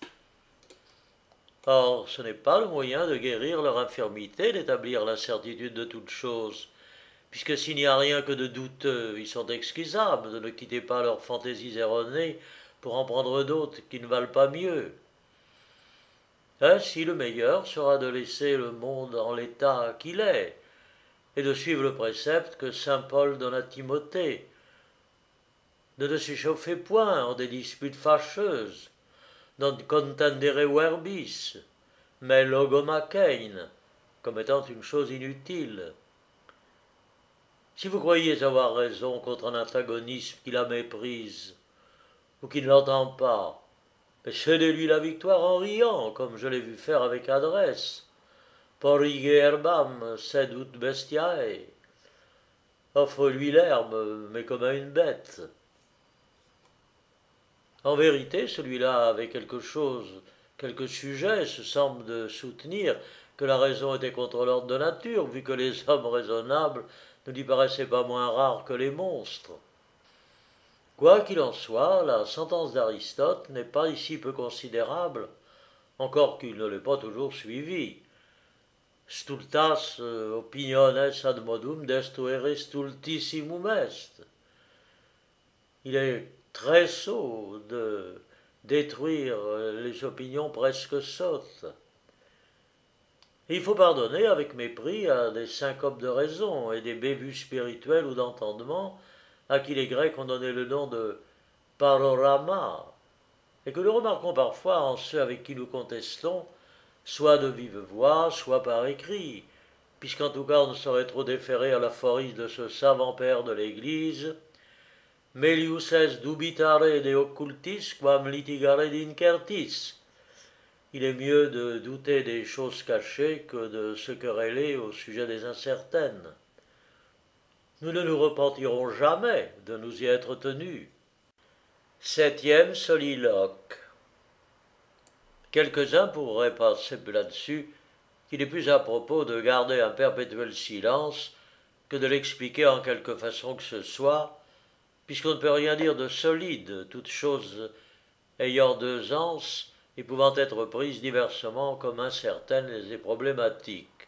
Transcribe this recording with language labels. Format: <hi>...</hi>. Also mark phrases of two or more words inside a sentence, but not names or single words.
<fr>Or, ce n'est pas le moyen de guérir leur infirmité, d'établir la certitude de toute chose, puisque s'il n'y a rien que de douteux, ils sont excusables de ne quitter pas leurs fantaisies erronées pour en prendre d'autres qui ne valent pas mieux. Ainsi, le meilleur sera de laisser le monde en l'état qu'il est, et de suivre le précepte que saint Paul donne à Timothée, de ne s'échauffer point en des disputes fâcheuses,</fr> <la>non contendere verbis,</la> <fr>mais logomakein, comme étant une chose inutile. Si vous croyez avoir raison contre un antagonisme qui la méprise, ou qui ne l'entend pas, cédez-lui la victoire en riant, comme je l'ai vu faire avec adresse.</fr> <la>Porrige herbam sed ut bestiae.</la> <fr>Offre-lui l'herbe, mais comme à une bête. En vérité, celui-là avait quelque chose, quelques sujets, se semble de soutenir que la raison était contre l'ordre de nature, vu que les hommes raisonnables ne lui paraissaient pas moins rares que les monstres. Quoi qu'il en soit, la sentence d'Aristote n'est pas ici peu considérable, encore qu'il ne l'ait pas toujours suivie.</fr> <la>Stultas opiniones ad modum destruere stultissimum est.</la> <fr>Il est très sot de détruire les opinions presque sottes. Et il faut pardonner avec mépris à des syncopes de raison et des bévues spirituels ou d'entendement à qui les Grecs ont donné le nom de parorama, et que nous remarquons parfois en ceux avec qui nous contestons, soit de vive voix, soit par écrit, puisqu'en tout cas on ne saurait trop déférer à l'aphorisme de ce savant père de l'Église,</fr> <la>Melius est dubitare de occultis quam litigare d'incertis.</la> <fr>Il est mieux de douter des choses cachées que de se quereller au sujet des incertaines. Nous ne nous repentirons jamais de nous y être tenus. Septième soliloque. Quelques-uns pourraient passer là-dessus qu'il est plus à propos de garder un perpétuel silence que de l'expliquer en quelque façon que ce soit, puisqu'on ne peut rien dire de solide, toute chose ayant deux anses et pouvant être prise diversement comme incertaines et problématiques.</fr>